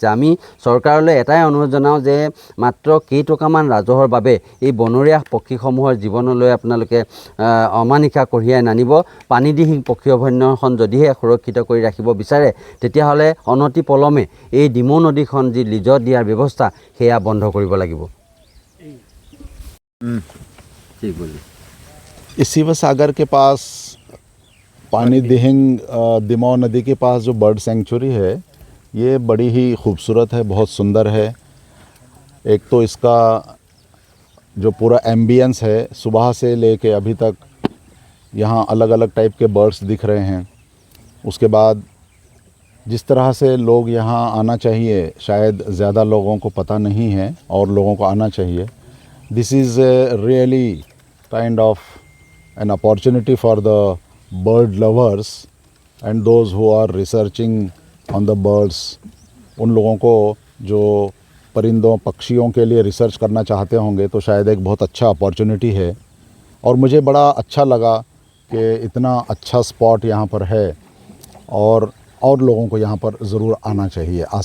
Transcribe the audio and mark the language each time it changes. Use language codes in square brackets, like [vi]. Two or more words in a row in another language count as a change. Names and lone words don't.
[as] আমি চৰকাৰলৈ এটাই অনুৰোধ জনাওঁ যে মাত্ৰ কেইটকামান ৰাজহৰ বাবে এই বনৰীয়া পক্ষীসমূহৰ জীৱনলৈ আপোনালোকে অমানিশা কঢ়িয়াই নানিব। পানীদিহিং পক্ষী অভয়াৰণ্যখন যদিহে সুৰক্ষিত কৰি ৰাখিব বিচাৰে তেতিয়াহ'লে অনতি পলমে এই ডিমৌ নদীখন যি লিজত দিয়াৰ ব্যৱস্থা সেয়া বন্ধ কৰিব লাগিব। [hi] शिव सागर के पास पानीदिहिंग डिमौ नदी के पास जो बर्ड सेंचुरी है ये बड़ी ही खूबसूरत है, बहुत सुंदर है। एक तो इसका जो पूरा एम्बियंस है, सुबह से लेके अभी तक यहाँ अलग अलग टाइप के बर्ड्स दिख रहे हैं। उसके बाद जिस तरह से लोग यहाँ आना चाहिए, शायद ज़्यादा लोगों को पता नहीं है और लोगों को आना चाहिए. [en] this is really kind of an opportunity for the bird lovers and those who are researching on the birds. [hi] उन लोगों को जो परिंदों पक्षियों के लिए रिसर्च करना चाहते होंगे तो शायद एक बहुत अच्छा अपॉर्चुनिटी है. और मुझे बड़ा अच्छा लगा कि इतना अच्छा स्पॉट यहाँ पर है और लोगों को यहाँ पर ज़रूर आना चाहिए.